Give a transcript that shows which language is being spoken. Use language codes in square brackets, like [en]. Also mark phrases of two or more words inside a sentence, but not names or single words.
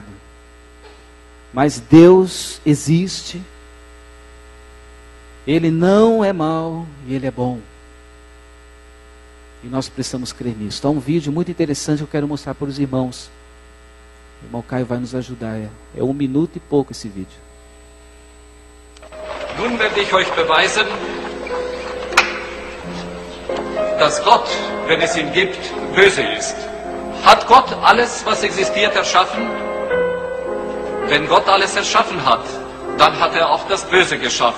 [pt] Mas Deus existe, Ele não é mau e Ele é bom. E nós precisamos crer nisso. Há um vídeo muito interessante que eu quero mostrar para os irmãos. O irmão Caio vai nos ajudar. É 1 minuto e pouco esse vídeo. [de] Nun werde ich euch beweisen, dass Gott, wenn es ihn gibt, böse ist. Hat Gott alles, was existiert, erschaffen? Wenn Gott alles erschaffen hat, dann hat er auch das Böse geschaffen.